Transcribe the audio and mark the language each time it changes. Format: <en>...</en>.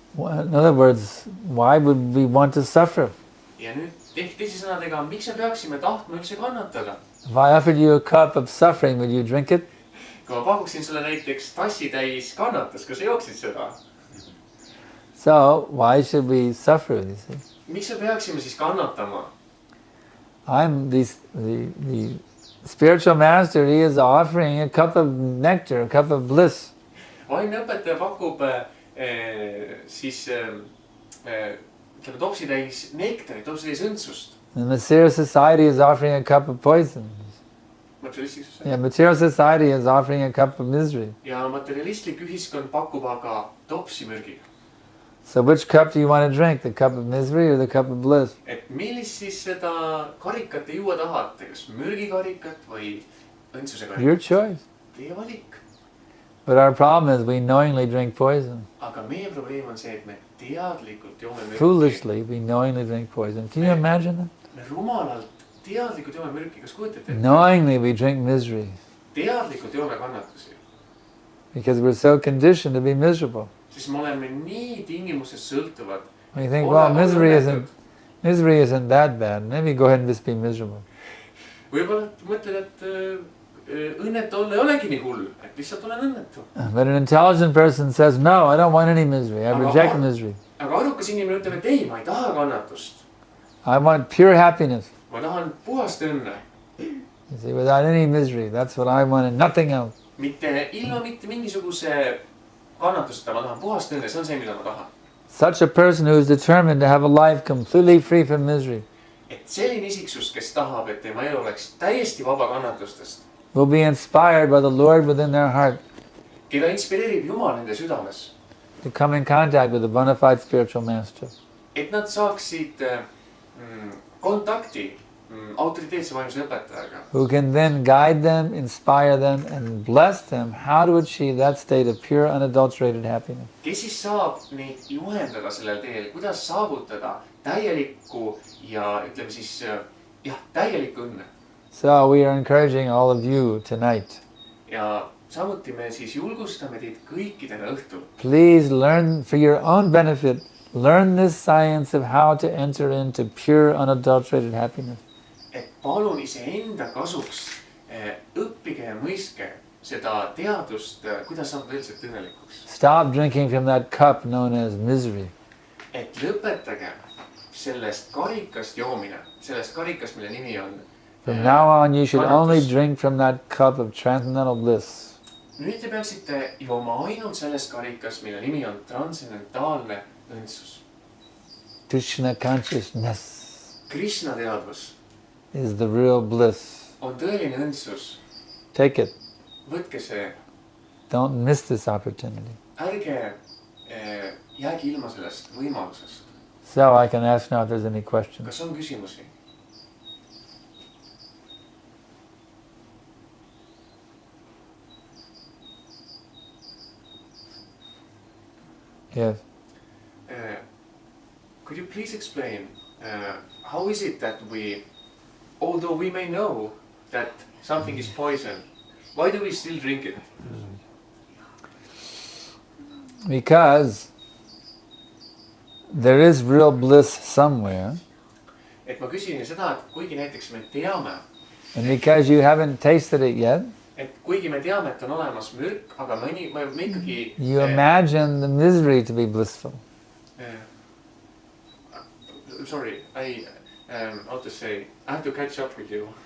<en>In other words, why would we want to suffer?</en> <et>Ja nüüd teise sõnadega, miks me peaksime tahtma üldse kannatada?</et> <en>If I offered you a cup of suffering, would you drink it?</en> <et>kui ma pakuksin sulle näiteks tassitäis kannatust, kas sa jooksid seda?</et> <en>So why should we suffer, you see?</en> <et>Miks me peaksime siis kannatama?</et> <en>The spiritual master, he is offering a cup of nectar, a cup of bliss.</en> <et>Vaimne õpetaja pakub ütleme topsitäis nektarit, topsitäis õndsust.</et> <en>The material society is offering a cup of poison. Yeah, material society is offering a cup of misery.</en> <et>Ja materialistlik ühiskond pakub aga topsimürgi.</et> <en>So which cup do you want to drink? The cup of misery or the cup of bliss?</en> <et>Et millist siis seda karikat te juua tahate? Kas mürgikarikat või õndsuse karikat?</et> <en>Your choice.</en> <et>Teie valik.</et> <en>But our problem is we knowingly drink poison.</en> <et>Aga meie probleem on see, et me teadlikult joome mürki.</et> <en>Foolishly, we knowingly drink poison. Can you imagine that?</en> <et>Me rumalalt teadlikult joome mürki. Kas kujutate ette?</et> <en>Knowingly we drink misery.</en> <et>Teadlikult joome kannatusi.</et> <en>Because we're so conditioned to be miserable.</en> <et>Siis me oleme nii tingimusest sõltuvad.</et> <en>We think, well, misery isn't that bad. Maybe go ahead and just be miserable.</en> <et>Võib-olla mõtled, et õnnetu olla ei olegi nii hull, et lihtsalt olen õnnetu.</et> <en>But an intelligent person says, no, I don't want any misery. I reject misery.</en> <et>Aga arukas inimene ütleb, et ei, ma ei taha kannatust.</et> <en>I want pure happiness.</en> <et>Ma tahan puhast õnne.</et> <en>You see, without any misery. That's what I want and nothing else.</en> <et>Ilma mitte mingisuguse kannatuseta, ma tahan puhast õnne, see on see, mida ma tahan.</et> <en>Such a person who is determined to have a life completely free from misery</en> <et>Et selline isiksus, kes tahab, et tema elu oleks täiesti vaba kannatustest,</et> <en>will be inspired by the Lord within their heart</en> <et>keda inspireerib Jumal nende südames,</et> <en>to come in contact with a bona fide spiritual master.</en> <et>et nad saaksid kontakti autoriteetse vaimse õpetajaga,</et> <en>Who can then guide them, inspire them, and bless them how to achieve that state of pure, unadulterated happiness.</en> <et>kes siis saab neid juhendada sellel teel, kuidas saavutada täielikku ja ütleme siis täielikku õnne.</et> <en>So we are encouraging all of you tonight.</en> <et>Ja samuti me siis julgustame teid kõiki täna õhtul.</et> <en>Please learn for your own benefit, learn this science of how to enter into pure, unadulterated happiness.</en> <et>Et palun iseenda kasuks õppige ja mõistke seda teadust, kuidas saada tõeliselt õnnelikuks.</et> <en>Stop drinking from that cup known as misery.</en> <et>Et lõpetage sellest karikast joomine, sellest karikast, mille nimi on</et> <en>From now on you should only drink from that cup of transcendental bliss.</en> <et>Nüüd te peaksite jooma ainult sellest karikast, mille nimi on transcendentaalne õndsus.</et> <en>Krishna consciousness</en> <et>Krishna teadvus</et> <en>is the real bliss.</en> <et>on tõeline õndsus.</et> <en>Take it.</en> <et>Võtke see.</et> <en>Don't miss this opportunity.</en> <et>Ärge jääge ilma sellest võimalusest.</et> <en>So I can ask now if there's any questions.</en> <et>Kas on küsimusi?</et> <en>Yes. Could you please explain how is it that we, although we may know that something is poison, why do we still drink it? Because there is real bliss somewhere.</en> <et>Et ma küsin seda, et kuigi näiteks me teame,</et> <en>And because you haven't tasted it yet,</en> <et>et kuigi me teame, et on olemas mürk, aga me ikkagi</et> <en>you imagine the misery to be blissful. Sorry, how to say, I have to catch up with you.</en>